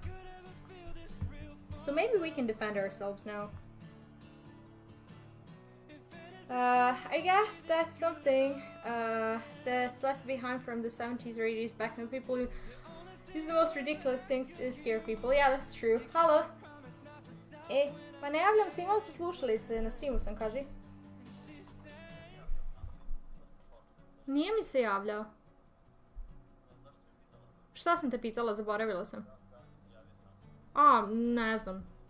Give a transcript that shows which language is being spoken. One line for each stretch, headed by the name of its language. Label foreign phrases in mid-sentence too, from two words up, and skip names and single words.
English: So maybe we can defend ourselves now. I guess that's something that's left behind from the 70s or 80s, back when people use the most ridiculous things to scare people. Yeah, that's true. Halo?
Serbian: Pa ne javljam se, imali se slušalice na streamu, sam kaži. Nije mi se javljao. Šta sam te pitala, zaboravila sam. A, ne znam.